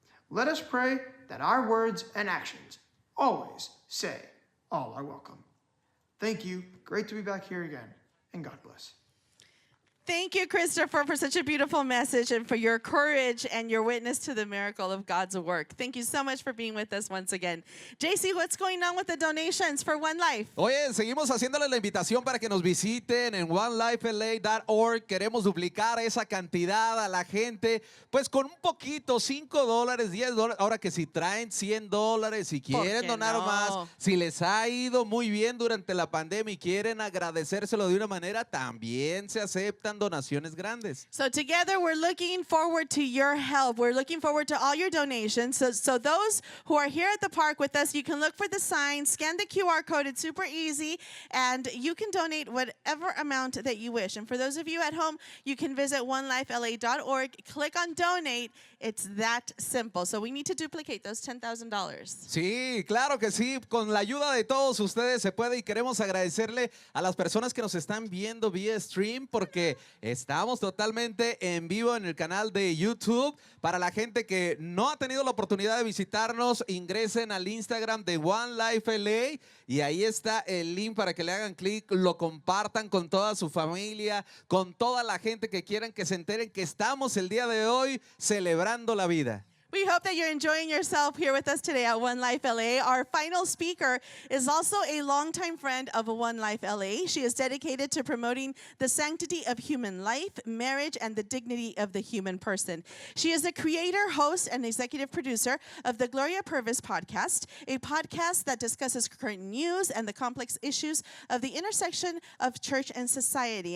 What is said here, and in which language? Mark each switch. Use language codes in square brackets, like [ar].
[en] Let us pray that our words and actions always say, "All are welcome." Thank you. Great to be back here again. And God bless. Thank you, Christopher, for such a beautiful message and for your courage and your witness to the miracle of God's work. Thank you so much for being with us once again. JC, what's going on with the donations for One Life? [es] Oye, seguimos haciéndole la invitación para que nos visiten en onelifela.org. Queremos duplicar esa cantidad a la gente, pues con un poquito, $5, $10. Ahora que si traen $100, si quieren donar más, si les ha ido muy bien durante la pandemia y quieren agradecérselo de una manera, también se aceptan donaciones grandes. [en] So together we're looking forward to your help. We're looking forward to all your donations. So those who are here at the park with us, you can look for the sign, scan the QR code. It's super easy, and you can donate whatever amount that you wish. And for those of you at home, you can visit onelifela.org, click on donate. It's that simple. So we need to duplicate those $10,000. [es] Sí, claro que sí. Con la ayuda de todos ustedes se puede, y queremos agradecerle a las personas que nos están viendo vía stream, porque estamos totalmente en vivo en el canal de YouTube. Para la gente que no ha tenido la oportunidad de visitarnos, ingresen al Instagram de One Life LA y ahí está el link para que le hagan clic, lo compartan con toda su familia, con toda la gente que quieran que se enteren que estamos el día de hoy celebrando la vida. [en] We hope that you're enjoying yourself here with us today at One Life LA. Our final speaker is also a longtime friend of One Life LA. She is dedicated to promoting the sanctity of human life, marriage, and the dignity of the human person. She is a creator, host, and executive producer of the Gloria Purvis podcast, a podcast that discusses current news and the complex issues of the intersection of church and society.